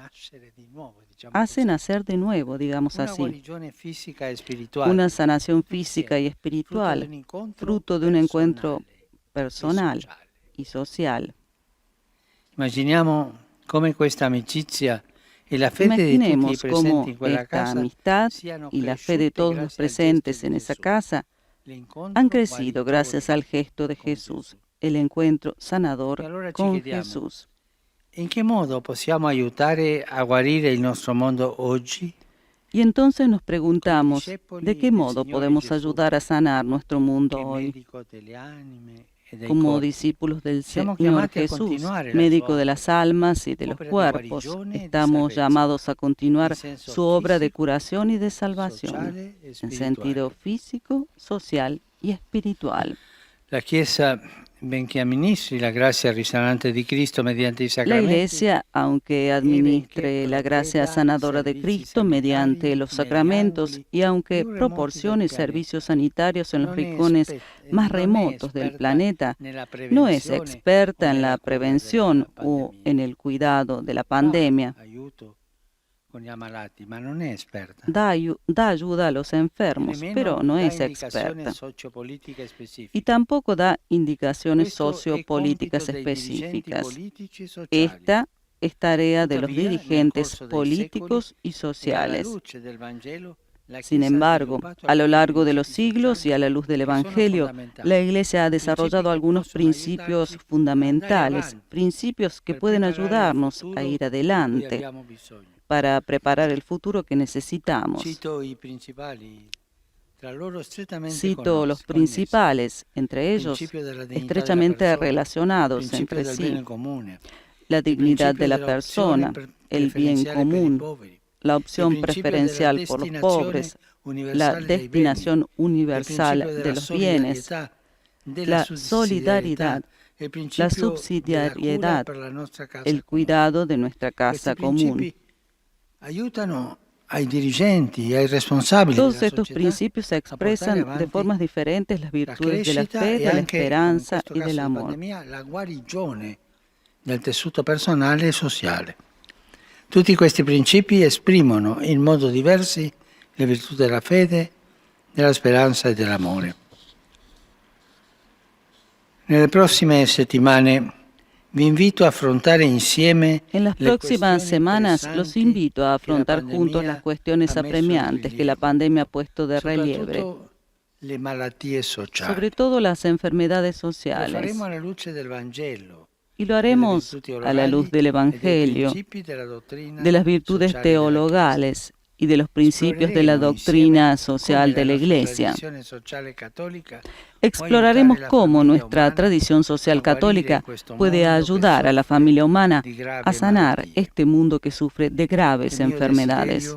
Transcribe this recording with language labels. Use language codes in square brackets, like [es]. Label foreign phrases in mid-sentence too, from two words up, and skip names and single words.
[es] Hace nacer de nuevo, digamos así. Una sanación física y espiritual, fruto de un encuentro personal y social. Imaginemos cómo esta amicizia y la fe de [it] tutti i [es] Imaginemos cómo [it] presenti in quella [es] esta [it] casa [es] amistad [it] siano [es] y la fe de [it] cresciute [es] todos los [it] grazie al gesto [es] presentes [it] di [es] en esa [it] Gesù. [es] casa [it] L'incontro [es] han crecido [it] guaritore [es] gracias al gesto de [it] con [es] Jesús, [it] Gesù. [es] el encuentro [it] E [es] sanador [it] allora ci [es] con [it] chiediamo, [es] Jesús. [it] in che modo possiamo aiutare a guarire il nostro mondo oggi? [es] Y entonces nos [it] Come [es] preguntamos, [it] discepoli [es] ¿de qué [it] del [es] modo [it] Signore [es] podemos [it] Gesù, [es] ayudar a sanar nuestro mundo [it] che è [es] hoy? [it] medico delle anime e dei [es] Como [it] corpi. [es] discípulos del [it] Siamo [es] Señor [it] chiamati a [es] Jesús, [it] continuare la [es] médico [it] sua [es] de las almas y de los [it] opera di [es] cuerpos, [it] guarigione e di [es] estamos [it] salvezza, [es] llamados a continuar [it] in senso [es] su obra de [it] fisico, [es] curación y de salvación, [it] sociale e [es] en [it] spirituale. [es] sentido físico, social y espiritual. [it] La Chiesa, benché amministri la grazia risanante di Cristo mediante i [es] La [it] sacramenti, [es] Iglesia, aunque administre la gracia sanadora de Cristo mediante los sacramentos y aunque proporcione servicios sanitarios en los rincones más remotos del planeta, no es experta en la prevención o en el cuidado de la pandemia. [it] aiuto con gli ammalati, ma non è esperta. [es] Da ayuda a los enfermos, [it] Nemmeno [es] pero no [it] dà [es] es [it] indicazioni [es] experta. [it] sociopolitiche specifiche. [es] Y tampoco da indicaciones [it] Questo è [es] sociopolíticas [it] compito dei dirigenti [es] específicas. [it] politici e sociali. [es] Esta es tarea de los [it] Tuttavia, nel [es] dirigentes [it] corso dei [es] políticos y [it] secoli e alla [es] sociales. [it] luce del Vangelo, la [es] Sin [it] Chiesa ha [es] embargo, [it] sviluppato [es] a lo [it] alcuni [es] largo de los [it] principi [es] siglos y [it] sociali [es] a la luz del [it] che sono [es] Evangelio, [it] fondamentali. [es] la Iglesia ha desarrollado [it] Principi che [es] algunos [it] possono [es] principios [it] aiutarci [es] fundamentales, [it] ad andare avanti, [es] principios que [it] per [es] pueden [it] preparare il [es] ayudarnos [it] futuro [es] a ir [it] di cui [es] adelante [it] abbiamo bisogno. [es] para preparar el futuro que necesitamos. [it] Cito i principali, tra loro strettamente [es] Cito los [it] connessi. [es] principales, entre ellos [it] Principio della dignità [es] estrechamente [it] della persona, [es] relacionados [it] principio [es] entre [it] del [es] sí: [it] bene comune, [es] la [it] il [es] dignidad [it] principio [es] de la [it] della opzione [es] persona, el bien [it] preferenziale per i [es] común, [it] poveri, [es] la [it] il [es] opción [it] principio [es] preferencial [it] della [es] por los [it] destinazione [es] pobres, la [it] universale dei beni, [es] destinación [it] il [es] universal [it] principio [es] de [it] della [es] los bienes, [it] solidarietà, della [es] la [it] sussidiarietà, [es] solidaridad, [it] il [es] la [it] principio della cura [es] subsidiariedad, [it] per la nostra casa [es] el [it] comune. [es] cuidado de nuestra casa [it] Questi [es] común. [it] principi aiutano ai dirigenti e ai responsabili [es] Todos [it] della [es] estos [it] società [es] principios se [it] a portare [es] expresan de [it] avanti [es] formas diferentes las [it] la [es] virtudes de la [it] crescita [es] fe, [it] e [es] de la [it] anche, in [es] esperanza [it] questo [es] y [it] caso [es] del [it] di [es] amor. [it] pandemia, la guarigione del tessuto personale e sociale. Tutti questi principi esprimono in modo diversi le virtù della fede, della speranza e dell'amore. Nelle prossime settimane vi invito a affrontare insieme [es] En las [it] le [es] próximas [it] questioni [es] semanas los [it] pressanti [es] invito a [it] che la [es] afrontar juntos [it] pandemia [es] las cuestiones [it] ha messo in [es] apremiantes que la [it] rilievo, [es] pandemia ha puesto de relieve, [it] soprattutto le malattie sociali. [es] sobre todo las enfermedades [it] Lo [es] sociales. [it] faremo alla luce del Vangelo, [es] Y lo haremos a la luz del Evangelio, de las virtudes teologales y de los principios de la doctrina social de la Iglesia. Exploraremos cómo nuestra tradición social católica puede ayudar a la familia humana a sanar este mundo que sufre de graves enfermedades.